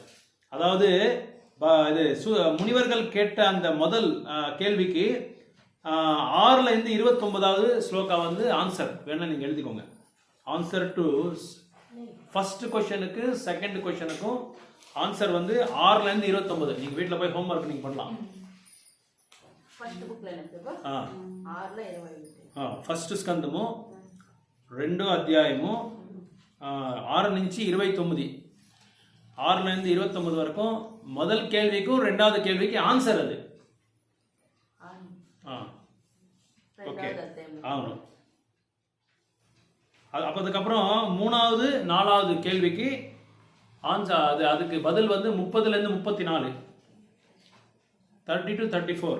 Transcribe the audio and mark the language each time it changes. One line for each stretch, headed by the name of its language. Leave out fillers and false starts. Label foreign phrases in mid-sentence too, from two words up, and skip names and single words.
Tamil: அதாவது முனிவர்கள் கேட்ட அந்த முதல் கேள்விக்கு 6ல இருந்து 29வது ஸ்லோகா வந்து ஆன்சர் வேணா நீங்க எழுதிக்கோங்க.
English: answer to first
Tamil: கொஸ்டனுக்கு செகண்ட் கொஸ்டனுக்கும் ஆன்சர் வந்து 6ல இருந்து 29. நீங்க வீட்டில் போய் ஹோம்ஒர்க் நீங்க பண்ணலாம்.
Telugu: ఫస్ట్ స్కందము 2వ అధ్యాయము 6 నుంచి 29,
Tamil: 6ல இருந்து 29 வரைக்கும் முதல் கேள்விக்கும் 2வது கேள்விக்கு ஆன்சர் அது. ஓகே, ஆமா. அதுக்கப்புறம் 3வது 4வது கேள்விக்கு ஆன்சர் அதுக்கு பதில் வந்து 30ல இருந்து 34, 30 to 34.